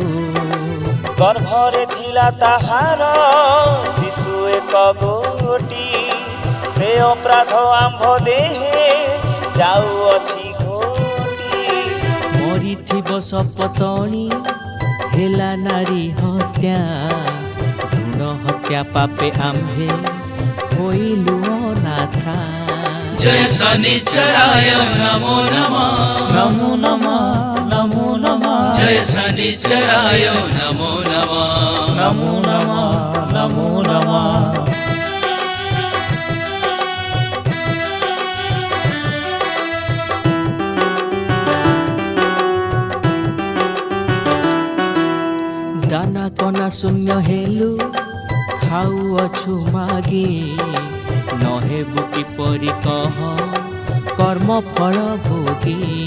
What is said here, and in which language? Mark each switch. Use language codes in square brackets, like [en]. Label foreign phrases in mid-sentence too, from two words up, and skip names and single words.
[or] ଗର୍ଭରେ ଥିଲା ତାହାର ଶିଶୁ ଏକ ଗୋଟି, ସେ ଅପରାଧ ଆମ୍ଭ ଦେହେ ଯାଉଅଛି ଘୋଟି। ମରିଥିବ ସପତଣୀ ହେଲା ନାରୀ ହତ୍ୟା, ଭ୍ରୂଣ ହତ୍ୟା ପାପେ ଆମ୍ଭେ ହୋଇଲୁ ଅନାଥା। [sa] जय शनिश्चराय नमो नमः ନମୋ ନମଃ ନମୋ ନମଃ जय शनिश्चराय नमो नमः ନମୋ ନମଃ ନମୋ ନମଃ। [or] ଦାନା କନା ଶୂନ୍ୟ ହେଲୁ ଖାଉଅଛୁ ମାଗି, ନହେବୁ କିପରି କହ କର୍ମ ଫଳ ଭୋଗୀ।